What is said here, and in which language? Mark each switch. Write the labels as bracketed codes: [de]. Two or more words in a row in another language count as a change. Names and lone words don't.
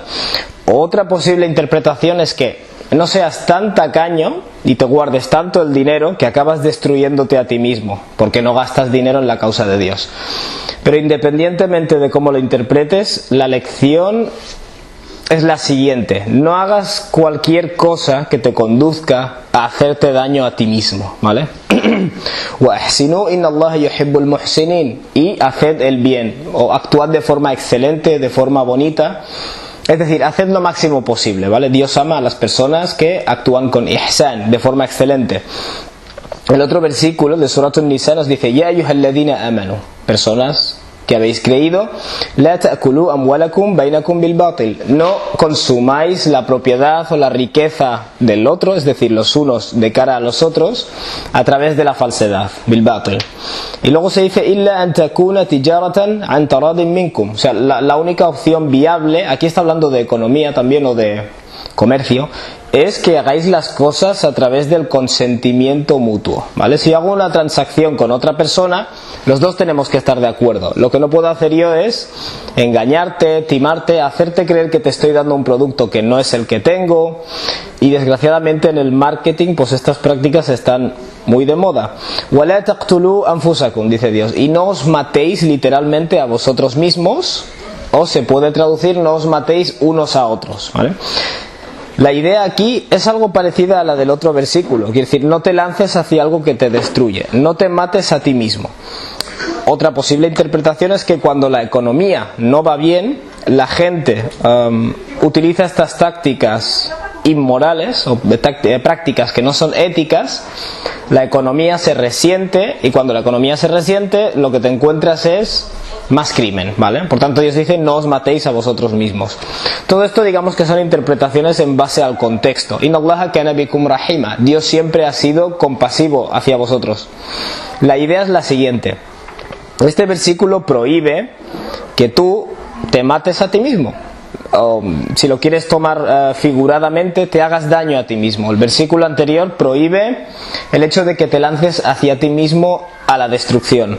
[es] Otra posible interpretación es que no seas tan tacaño y te guardes tanto el dinero que acabas destruyéndote a ti mismo, porque no gastas dinero en la causa de Dios. Pero independientemente de cómo lo interpretes, la lección es la siguiente: no hagas cualquier cosa que te conduzca a hacerte daño a ti mismo, ¿vale? [ar] وَأَحْسِنُوا إِنَّ اللَّهَ يُحِبُّ الْمُحْسِنِينَ, [es] y haced el bien, o actuad de forma excelente, de forma bonita. Es decir, haced lo máximo posible, ¿vale? Dios ama a las personas que actúan con ihsan, de forma excelente. El otro versículo de Suratul Nisa nos dice: [ar] يا أيها الذين آمنوا, [es] personas que habéis creído, [ar] لا تأكلوا أموالكم بينكم بالباطل, [es] no consumáis la propiedad o la riqueza del otro, es decir, los unos de cara a los otros, a través de la falsedad, [ar] بالباطل. [es] Y luego se dice: [ar] إلا أن تكون تجارة عن تراض منكم, [es] o sea, la única opción viable, aquí está hablando de economía también o de comercio, es que hagáis las cosas a través del consentimiento mutuo, ¿vale? Si hago una transacción con otra persona, los dos tenemos que estar de acuerdo. Lo que no puedo hacer yo es engañarte, timarte, hacerte creer que te estoy dando un producto que no es el que tengo. Y desgraciadamente en el marketing, pues estas prácticas están muy de moda. [ar] وَلَا تَقْتُلُوا أَنفُسَكُمْ, [es] dice Dios, y no os matéis literalmente a vosotros mismos, o se puede traducir: no os matéis unos a otros, ¿vale? La idea aquí es algo parecida a la del otro versículo, quiere decir, no te lances hacia algo que te destruye, no te mates a ti mismo. Otra posible interpretación es que cuando la economía no va bien, la gente utiliza estas tácticas inmorales o prácticas que no son éticas, la economía se resiente, y cuando la economía se resiente, lo que te encuentras es más crimen, ¿vale? Por tanto, Dios dice: no os matéis a vosotros mismos. Todo esto, digamos que son interpretaciones en base al contexto. [ar] إن الله كان بكم رحيما, [es] Dios siempre ha sido compasivo hacia vosotros. La idea es la siguiente: este versículo prohíbe que tú te mates a ti mismo, o, si lo quieres tomar figuradamente, te hagas daño a ti mismo. El versículo anterior prohíbe el hecho de que te lances hacia ti mismo a la destrucción.